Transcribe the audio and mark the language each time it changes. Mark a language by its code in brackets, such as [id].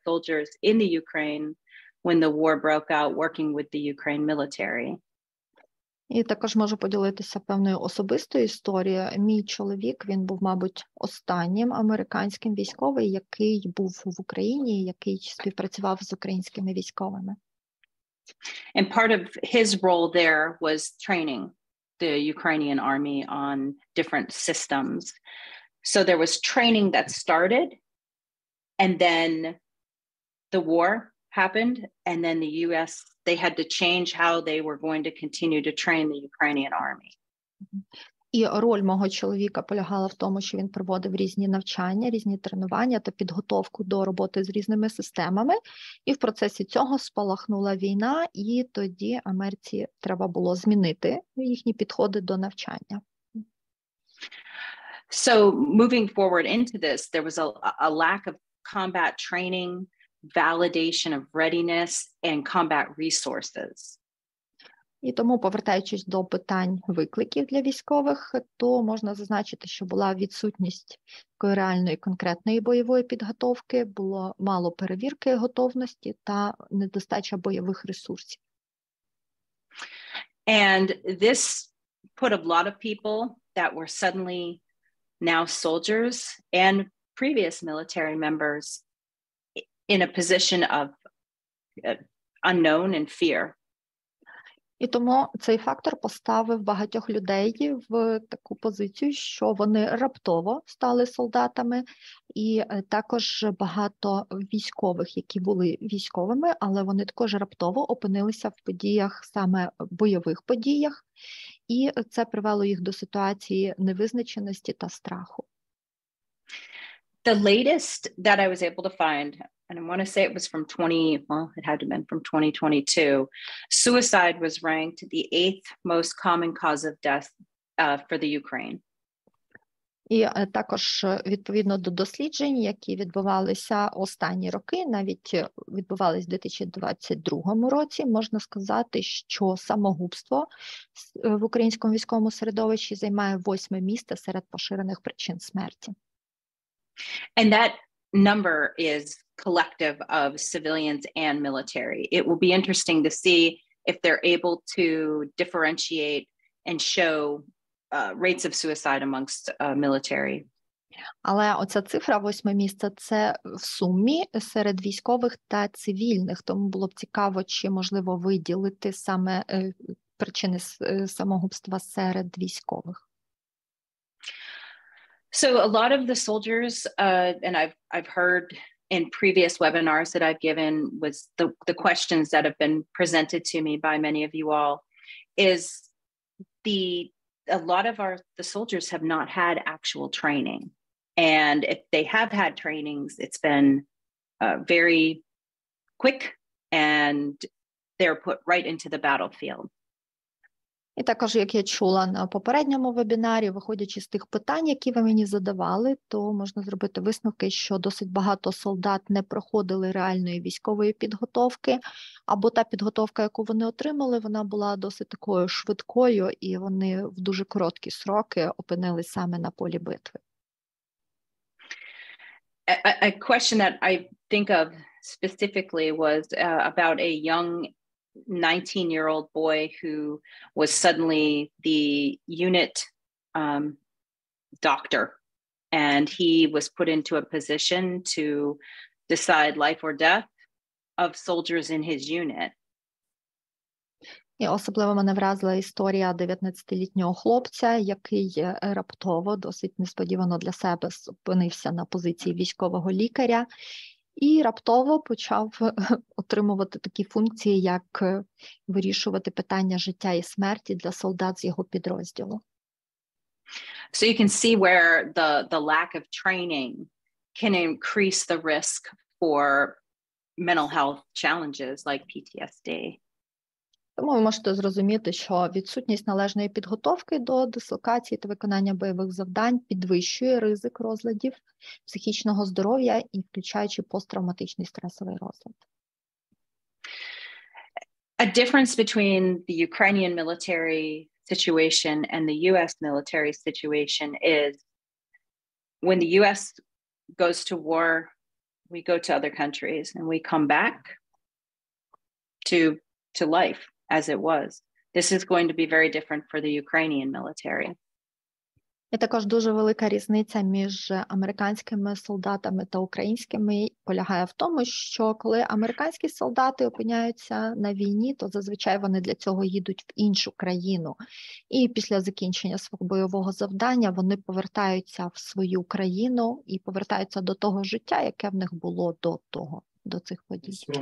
[en] soldiers in the Ukraine when the war broke out, working with the Ukraine military. [uk] І також можу поділитися певною особистою історією. Мій чоловік, він був, мабуть, останнім американським військовим, який був в Україні, який співпрацював з українськими військовими. [en] And part of his role there was training the Ukrainian army on different systems. So there was training that started, and then the war happened, and then the U.S., they had to change how they were going to continue to train the Ukrainian army. [uk] І роль мого чоловіка полягала в тому, що він проводив різні навчання, різні тренування та підготовку до роботи з різними системами. І в процесі цього спалахнула війна, і тоді Америці треба було змінити їхні підходи до навчання. [en] So moving forward into this, there was a lack of combat training, validation of readiness, and combat resources. [uk] І тому, повертаючись до питань викликів для військових, то можна зазначити, що була відсутність такої реальної конкретної бойової підготовки, було мало перевірки готовності та недостача бойових ресурсів. [en] And this put a lot of people that were suddenly now soldiers and previous military members in a position of unknown and fear. [uk] І тому цей фактор поставив багатьох людей в таку позицію, що вони раптово стали солдатами, і також багато військових, які були військовими, але вони також раптово опинилися в подіях, саме бойових подіях, і це привело їх до ситуації невизначеності та страху. [en] The latest that I was able to find, and I want to say it was from it had to have been from 2022, suicide was ranked the 8th most common cause of death for the Ukraine. [uk] І також відповідно до досліджень, які відбувалися останні роки, навіть відбувались в 2022 році, можна сказати, що самогубство в українському військовому середовищі займає 8-ме місце серед поширених причин смерті. [en] And that number is collective of civilians and military. It will be interesting to see if they're able to differentiate and show rates of suicide amongst military. [uk] Але оця цифра 8-ме місце – це в сумі серед військових та цивільних, тому було б цікаво, чи можливо виділити саме причини самогубства серед військових. [en] So a lot of the soldiers, and I've heard in previous webinars that I've given, was the questions that have been presented to me by many of you all, is a lot of the soldiers have not had actual training, and if they have had trainings, it's been very quick, and they're put right into the battlefield. [uk] І також, як я чула на попередньому вебінарі, виходячи з тих питань, які ви мені задавали, то можна зробити висновки, що досить багато солдат не проходили реальної військової підготовки, або та підготовка, яку вони отримали, вона була досить такою швидкою, і вони в дуже короткі сроки опинились саме на полі битви. [en] A question that I think of specifically was about a young 19-year-old boy who was suddenly the unit doctor, and he was put into a position to decide life or death of soldiers in his unit. [uk] І особливо мене вразила історія 19-літнього хлопця, який раптово, досить несподівано для себе, опинився на позиції військового лікаря, і раптово почав отримувати такі функції, як вирішувати питання життя і смерті для солдат з його підрозділу. [en] So you can see where the lack of training can increase the risk for mental health challenges like PTSD. [uk] Тому ви можете зрозуміти, що відсутність належної підготовки до дислокації та виконання бойових завдань підвищує ризик розладів психічного здоров'я і включаючи посттравматичний стресовий розлад. [en] A difference between the Ukrainian military situation and the US military situation is when the US goes to war, we go to other countries and we come back to life as it was. This is going to be very different for the Ukrainian military. [uk] І також дуже велика різниця між американськими солдатами та українськими полягає в тому, що коли американські солдати опиняються на війні, то зазвичай вони для цього їдуть в іншу країну. І після закінчення свого бойового завдання вони повертаються в свою країну і повертаються до того життя, яке в них було до цих подій.